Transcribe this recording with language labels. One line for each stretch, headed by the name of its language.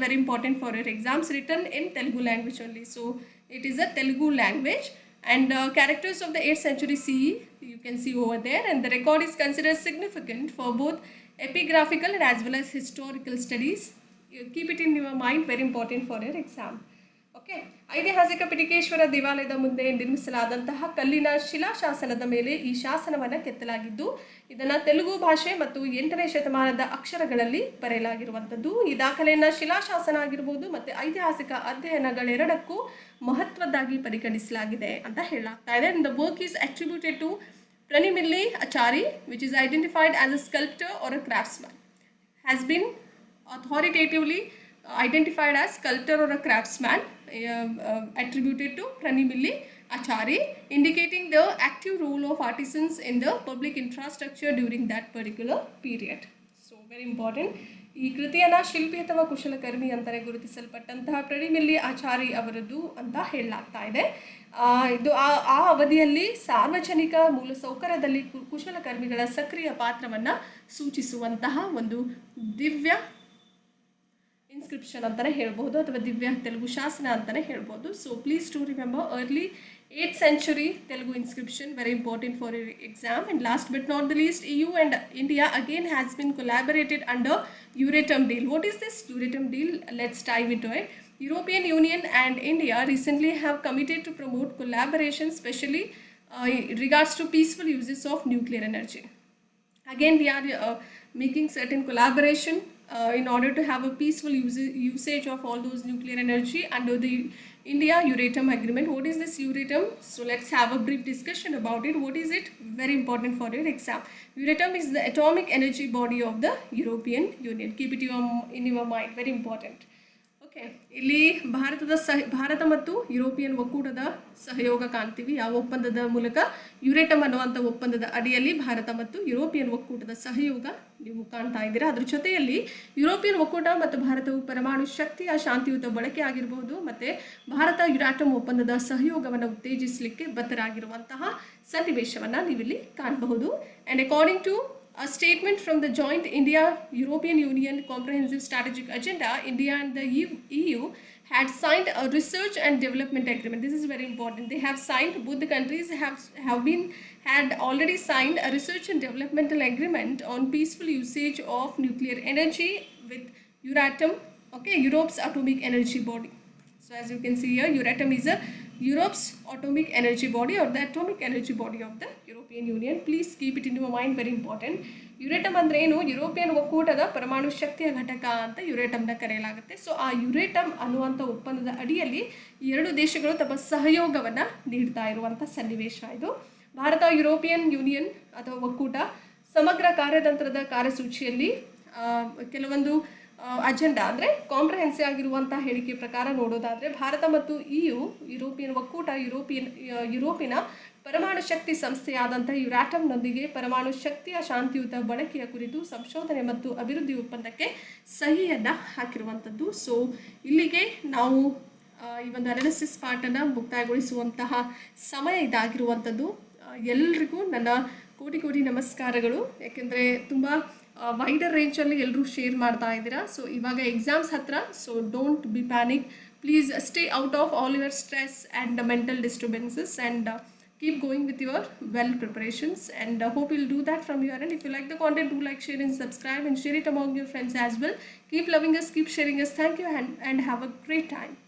English: Very important for your exams. Written in Telugu language only. So it is a Telugu language. And characters of the 8th century CE you can see over there, and the record is considered significant for both epigraphical and as well as historical studies. You keep it in your mind, very important for your exam.
Kannada: Okay, ಐತಿಹಾಸಿಕ ಪಿಟಿಕೇಶ್ವರ ದೇವಾಲಯದ ಮುಂದೆ ನಿರ್ಮಿಸಲಾದಂತಹ ಕಲ್ಲಿನ ಶಿಲಾಶಾಸನದ ಮೇಲೆ ಈ ಶಾಸನವನ್ನು ಕೆತ್ತಲಾಗಿದ್ದು, ಇದನ್ನು ತೆಲುಗು ಭಾಷೆ ಮತ್ತು 8ನೇ ಶತಮಾನದ ಅಕ್ಷರಗಳಲ್ಲಿ ಬರೆಯಲಾಗಿರುವಂಥದ್ದು. ಈ ದಾಖಲೆಯನ್ನು ಶಿಲಾಶಾಸನ ಆಗಿರ್ಬೋದು ಮತ್ತು ಐತಿಹಾಸಿಕ ಅಧ್ಯಯನಗಳೆರಡಕ್ಕೂ ಮಹತ್ವದ್ದಾಗಿ ಪರಿಗಣಿಸಲಾಗಿದೆ ಅಂತ ಹೇಳಲಾಗ್ತಾ ಇದೆ.
English: And the work is attributed to Pranimilli Achari, which is identified as a sculptor or a craftsman, has been authoritatively identified as sculptor or a craftsman, attributed to Pranimilli Achari, indicating the active role of artisans in the public infrastructure during that particular period. So very important.
Kannada: ಈ ಕೃತಿಯನ್ನು ಶಿಲ್ಪಿ ಅಥವಾ ಕುಶಲಕರ್ಮಿ ಅಂತಲೇ ಗುರುತಿಸಲ್ಪಟ್ಟಂತಹ ಪ್ರಣಮಿಲ್ಲಿ ಆಚಾರಿ ಅವರದ್ದು ಅಂತ ಹೇಳಲಾಗ್ತಾ ಇದೆ. ಇದು ಆ ಅವಧಿಯಲ್ಲಿ ಸಾರ್ವಜನಿಕ ಮೂಲಸೌಕರ್ಯದಲ್ಲಿ ಕುಶಲಕರ್ಮಿಗಳ ಸಕ್ರಿಯ ಪಾತ್ರವನ್ನು ಸೂಚಿಸುವಂತಹ ಒಂದು ದಿವ್ಯ ಇನ್ಸ್ಕ್ರಿಪ್ಷನ್ ಅಂತಲೇ ಹೇಳ್ಬೋದು, ಅಥವಾ ದಿವ್ಯ ತೆಲುಗು ಶಾಸನ ಅಂತಲೇ ಹೇಳ್ಬೋದು.
English: So please to remember early 8th century Telugu inscription, very important for your exam. And last but not the least, EU and India again has been collaborated under Euratom deal. What is this Euratom deal? Let's dive into it. European Union and India recently have committed to promote collaboration, especially in regards to peaceful uses of nuclear energy. Again, we are making certain collaboration in order to have a peaceful usage of all those nuclear energy under the India Euratom Agreement. What is this Euratom? So let's have a brief discussion about it. What is it? Very important for your exam. Euratom is the atomic energy body of the European Union. Keep it in your mind. Very important.
Kannada: Okay, ಇಲ್ಲಿ ಭಾರತ ಮತ್ತು European ಒಕ್ಕೂಟದ ಸಹಯೋಗ ಕಾಣ್ತೀವಿ. ಯಾವ ಒಪ್ಪಂದದ ಮೂಲಕ? ಯುರೇಟಮ್ ಅನ್ನುವಂಥ ಒಪ್ಪಂದದ ಅಡಿಯಲ್ಲಿ ಭಾರತ ಮತ್ತು ಯುರೋಪಿಯನ್ ಒಕ್ಕೂಟದ ಸಹಯೋಗ ನೀವು ಕಾಣ್ತಾ ಇದ್ದೀರಾ. ಅದ್ರ ಜೊತೆಯಲ್ಲಿ ಯುರೋಪಿಯನ್ ಒಕ್ಕೂಟ ಮತ್ತು ಭಾರತವು ಪರಮಾಣು ಶಕ್ತಿಯ ಶಾಂತಿಯುತ ಬಳಕೆ ಆಗಿರಬಹುದು ಮತ್ತು ಭಾರತ ಯುರಾಟಮ್ ಒಪ್ಪಂದದ ಸಹಯೋಗವನ್ನು ಉತ್ತೇಜಿಸಲಿಕ್ಕೆ ಬದ್ಧರಾಗಿರುವಂತಹ ಸನ್ನಿವೇಶವನ್ನು ನೀವಿಲ್ಲಿ ಕಾಣಬಹುದು.
English: And according to a statement from the joint India-European Union Comprehensive Strategic Agenda, India and the EU had signed a research and development agreement. This is very important. They have signed, both the countries had already signed a research and developmental agreement on peaceful usage of nuclear energy with Euratom, okay, Europe's atomic energy body. So as you can see here, Euratom is Europe's atomic energy body or the atomic energy body of the European Union. Please keep it in your mind, very important.
Kannada: ಯುರೇಟಮ್ ಅಂದರೆ ಏನು? European ಒಕ್ಕೂಟದ ಪರಮಾಣು ಶಕ್ತಿಯ ಘಟಕ ಅಂತ ಯುರೇಟಮ್ನ ಕರೆಯಲಾಗುತ್ತೆ. So ಆ ಯುರೇಟಮ್ ಅನ್ನುವಂಥ ಒಪ್ಪಂದದ ಅಡಿಯಲ್ಲಿ ಎರಡು ದೇಶಗಳು ತಮ್ಮ ಸಹಯೋಗವನ್ನು ನೀಡ್ತಾ ಇರುವಂಥ ಸನ್ನಿವೇಶ ಇದು. ಭಾರತ ಯುರೋಪಿಯನ್ ಯೂನಿಯನ್ ಅಥವಾ ಒಕ್ಕೂಟ ಸಮಗ್ರ ಕಾರ್ಯತಂತ್ರದ ಕಾರ್ಯಸೂಚಿಯಲ್ಲಿ ಕೆಲವೊಂದು ಅಜೆಂಡಾ ಅಂದರೆ ಕಾಂಪ್ರಹೆನ್ಸಿವ್ ಆಗಿರುವಂಥ ಹೇಳಿಕೆ ಪ್ರಕಾರ ನೋಡೋದಾದರೆ ಭಾರತ ಮತ್ತು ಯುರೋಪಿಯನ್ ಒಕ್ಕೂಟ ಯುರೋಪಿನ ಪರಮಾಣು ಶಕ್ತಿ ಸಂಸ್ಥೆಯಾದಂಥ ಯುರಾಟಮ್ನೊಂದಿಗೆ ಪರಮಾಣು ಶಕ್ತಿಯ ಶಾಂತಿಯುತ ಬಳಕೆಯ ಕುರಿತು ಸಂಶೋಧನೆ ಮತ್ತು ಅಭಿವೃದ್ಧಿ ಒಪ್ಪಂದಕ್ಕೆ ಸಹಿಯನ್ನು ಹಾಕಿರುವಂಥದ್ದು. ಸೊ ಇಲ್ಲಿಗೆ ನಾವು ಈ ಒಂದು ಅನಾಲಿಸಿಸ್ ಪಾರ್ಟನ್ನು ಮುಕ್ತಾಯಗೊಳಿಸುವಂತಹ ಸಮಯ ಇದಾಗಿರುವಂಥದ್ದು. ಎಲ್ರಿಗೂ ನನ್ನ ಕೋಟಿ ನಮಸ್ಕಾರಗಳು. ಯಾಕೆಂದರೆ ತುಂಬ ವೈಡರ್ ರೇಂಜಲ್ಲಿ ಎಲ್ಲರೂ ಶೇರ್ ಮಾಡ್ತಾ ಇದ್ದೀರಾ. ಸೊ ಇವಾಗ ಎಕ್ಸಾಮ್ಸ್ ಹತ್ರ.
English: So don't be panic. Please stay out of all your stress and mental disturbances and keep going with your well preparations, and hope you'll do that from your end. If you like the content, do like, share and subscribe and share it among your friends as well. Keep loving us, keep sharing us. Thank you and have a great time.